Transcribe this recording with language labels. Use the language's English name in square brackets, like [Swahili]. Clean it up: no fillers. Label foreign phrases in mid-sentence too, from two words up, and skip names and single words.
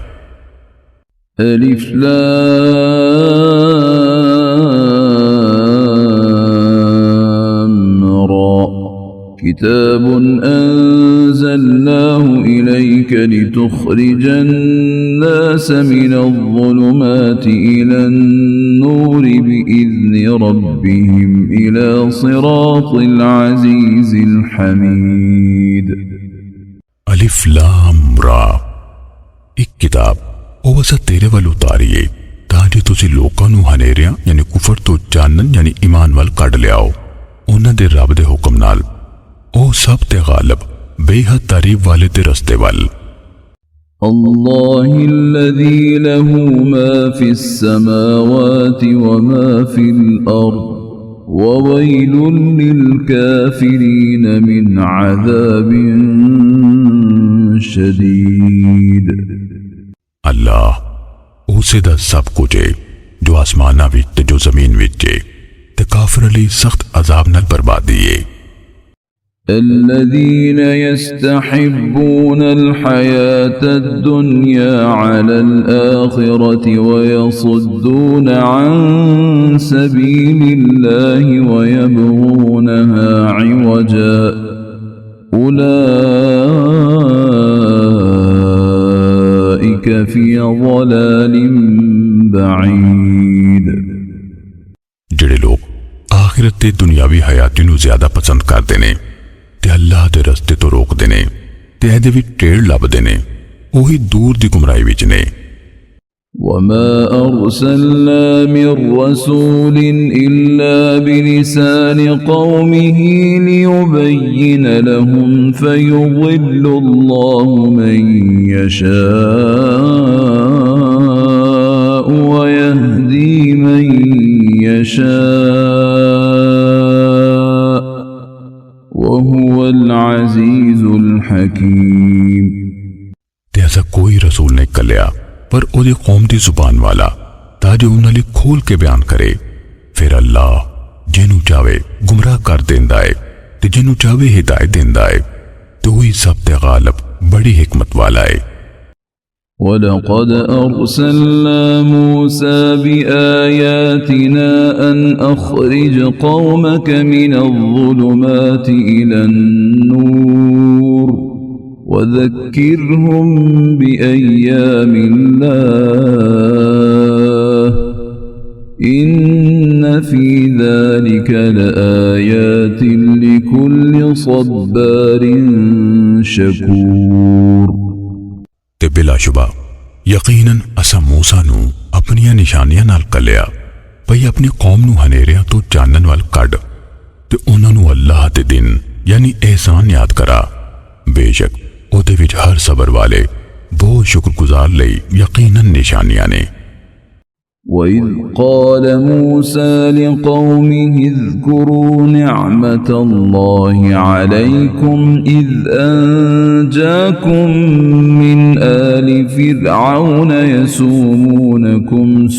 [Arabic] ألر كتاب أنزلناه إليك لتخرج الناس من الظلمات إلى النور بإذن ربهم إلى صراط العزيز الحميد. [Punjabi] ਅਲਿਫ਼ ਲਾਮ ਰਾ ਇੱਕ ਕਿਤਾਬ ਉਹ ਅਸਾਂ ਤੇਰੇ ਵੱਲ ਉਤਾਰੀਏ ਤਾਂ ਜੇ ਤੁਸੀਂ ਲੋਕਾਂ ਨੂੰ ਹਨੇਰਿਆਂ ਯਾਨੀ ਕੁਫਰ ਤੋਂ ਚਾਨਣ ਯਾਨੀ ਈਮਾਨ ਵੱਲ ਕੱਢ ਲਿਆਓ ਉਹਨਾਂ ਦੇ ਰੱਬ ਦੇ ਹੁਕਮ ਨਾਲ ਉਹ ਸਭ ਤੇ ਗਾਲਿਬ ਬੇਹੱਦ ਤਾਰੀਫ ਵਾਲੇ ਤੇ ਰਸਤੇ ਵੱਲ। [Arabic] الله الذي له ما في السماوات وما في الأرض وويل للكافرين من عذاب شديد। [Punjabi] ਅੱਲਾਹ ਉਸੇ ਦਾ ਸਭ ਕੁਝ ਹੈ ਜੋ ਆਸਮਾਨਾਂ ਵਿੱਚ ਤੇ ਜੋ ਜ਼ਮੀਨ ਵਿੱਚ ਹੈ ਤੇ ਕਾਫ਼ਿਰ ਅਲੀ ਸਖ਼ਤ ਅਜ਼ਾਬ ਨਾਲ ਬਰਬਾਦੀ ਹੈ। [Arabic] الذين يستحبون الحياة الدنيا على الآخرة ويصدون عن سبيل الله ويبغونها عوجا أولئك في ضلال بعيد। [Punjabi] ਜਿਹੜੇ ਲੋਕ ਆਖਿਰਤ ਤੇ ਦੁਨਿਆਵੀ ਹਯਾਤੀ ਨੂੰ ਜ਼ਿਆਦਾ ਪਸੰਦ ਕਰਦੇ ਨੇ ਤੇ ਅੱਲਾਹ ਦੇ ਰਸਤੇ ਤੋਂ ਰੋਕਦੇ ਨੇ ਤੇ ਇਹਦੇ ਵਿੱਚ ਟੇੜ ਲੱਭਦੇ ਨੇ ਉਹੀ ਦੂਰ ਦੀ ਗੁੰਮਰਾਹੀ ਵਿੱਚ ਨੇ। [Arabic] وما أرسلنا من رسول إلا بلسان قومه ليبين لهم فيضل الله من يشاء ويهدي من يشاء وهو العزيز الحكيم। [Punjabi] ਤੇ ਐਸਾ ਕੋਈ ਰਸੂਲ ਨਹੀਂ ਕੱਲਿਆ पर ਉਹਦੀ ਕੌਮ ਦੀ ਜ਼ੁਬਾਨ ਵਾਲਾ ਤਾਂ ਜੋ ਉਹਨਾਂ ਲਈ ਖੋਲ ਕੇ ਬਿਆਨ ਕਰੇ। ਫਿਰ ਅੱਲਾਹ ਜਿਹਨੂੰ ਚਾਹੇ ਗੁੰਮਰਾਹ ਕਰ ਦਿੰਦਾ ਹੈ ਤੇ ਜਿਹਨੂੰ ਚਾਹੇ ਹਿਦਾਇਤ ਦਿੰਦਾ ਹੈ ਤੇ ਉਹੀ ਸਭ ਤੇ ਗਾਲਿਬ ਬੜੀ ਹਿਕਮਤ ਵਾਲਾ ਹੈ। [Arabic] ولقد أرسلنا موسى بآياتنا أن أخرج قومك من الظلمات إلى النور وذكرهم بأيام الله إن في ذلك لآيات لكل صبار شكور। [Punjabi] ਤੇ ਬਿਲਾਸ਼ੁਬਾ ਯਕੀਨਨ ਅਸਾਂ ਮੂਸਾ ਨੂੰ ਆਪਣੀਆਂ ਨਿਸ਼ਾਨੀਆਂ ਨਾਲ ਕੱਲਿਆ ਭਈ ਆਪਣੀ ਕੌਮ ਨੂੰ ਹਨੇਰਿਆਂ ਤੋਂ ਚਾਨਣ ਵੱਲ ਕੱਢ ਤੇ ਉਹਨਾਂ ਨੂੰ ਅੱਲਾਹ ਦੇ ਦਿਨ ਯਾਨੀ ਇਹਸਾਨ ਯਾਦ ਕਰਾ। ਬੇਸ਼ੱਕ ਉਹਦੇ ਵਿੱਚ ਹਰ ਸਬਰ ਵਾਲੇ ਬਹੁਤ ਸ਼ੁਕਰਗੁਜ਼ਾਰ ਲਈ ਯਕੀਨਨ ਨਿਸ਼ਾਨੀਆਂ ਨੇ। [Arabic] وإذ قال موسى لقومه اذكروا نعمة الله عليكم إذ أنجاكم من آل فرعون يسومونكم